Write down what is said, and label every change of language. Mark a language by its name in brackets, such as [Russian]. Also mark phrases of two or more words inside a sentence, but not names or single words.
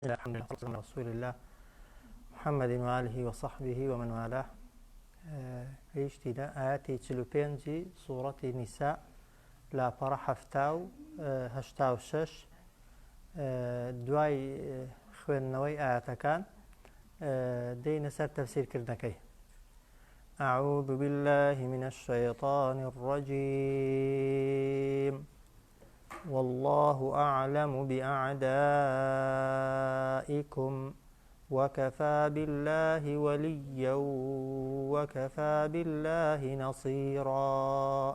[Arabic] الحمد لله والصلاة على رسول الله محمد وآله وصحبه ومن والاه. [Central Kurdish] هیچتیدا ئاەتی 45 سوورەتی نیسا لاپەڕە 76 دوای خوێندنەوەی ئاەتەکان دەینە سەر تەفسیرکردنەکەی. [Arabic] أعوذ بالله من الشيطان الرجيم. والله أعلم بأعدائكم وكفى بالله وليا وكفى بالله نصيرا.